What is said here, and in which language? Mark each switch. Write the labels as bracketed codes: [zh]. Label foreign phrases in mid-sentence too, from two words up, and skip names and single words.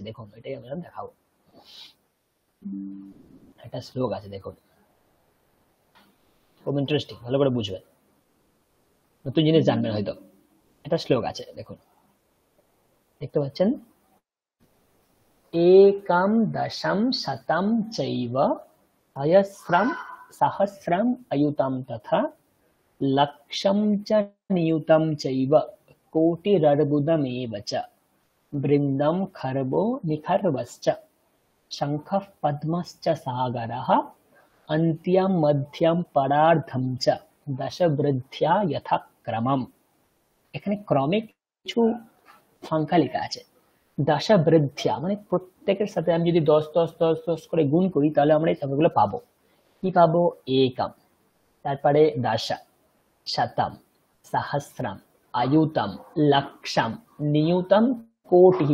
[bn] দেখুন এটাই আমরা দেখাবো, একটা শ্লোক আছে দেখুন, খুব ইন্টারেস্টিং, ভালো করে বুঝবেন, নতুন জিনিস জানবেন হয়তো। একটা শ্লোক আছে দেখুন, দেখতে পাচ্ছেন? [sa] একম দশম শতম চৈব সহস্রম সহস্রম অয়ুতম তথা লক্ষম চ নিযুতম চৈব কোটিরর্বুদমেব চ বৃন্দম খর্বো নিখর্বশ্চ শঙ্খঃ পদ্মশ্চ সাগরঃ अन्त्यं मध्यम परार्धम च দশবৃদ্ধ্যা যথাক্রমম। [bn] এখানে ক্রমে কিছু সংখ্যা লেখা আছে। দশবৃদ্ধ্যা মানে প্রত্যেকের সাথে আমি যদি 10 10 10 10 করে গুণ করি তাহলে আমরা এই সংখ্যাগুলো পাবো। কি পাবো? একম, তারপরে দশ, [sa] শতম, সহস্রম, অয়ুতম, লক্ষম, নিযুতম, কোটি।